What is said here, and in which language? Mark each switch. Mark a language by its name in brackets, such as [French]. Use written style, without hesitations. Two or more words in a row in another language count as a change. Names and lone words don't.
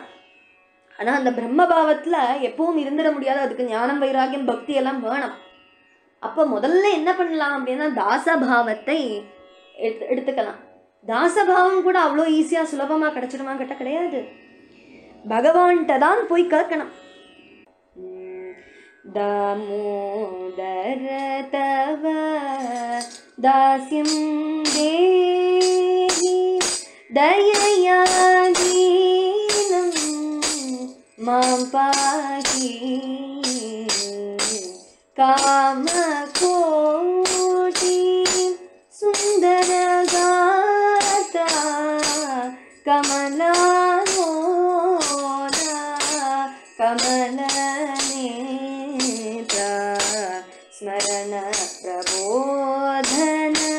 [Tamil] ஆனா அந்த பிரம்ம பாவத்துல எப்பவும் இருந்துட முடியாது, அதுக்கு ஞானம் வைராகியம் பக்தி எல்லாம் வேணும். அப்ப முதல்ல என்ன பண்ணலாம் அப்படின்னா தாசபாவத்தை எடுத்துக்கலாம். தாசபாவம் கூட அவ்வளோ ஈஸியா சுலபமா கிடைச்சிடுமா கிட்ட கிடையாது. பகவான்கிட்ட தான் போய் கேட்கணும். [Sanskrit] दामोदर तव दास्यं देहि दयया दीनं मां पाहि कामकोटि सुन्दरगाता कमलामोदा कमलनेत्रा स्मरण प्रबोधन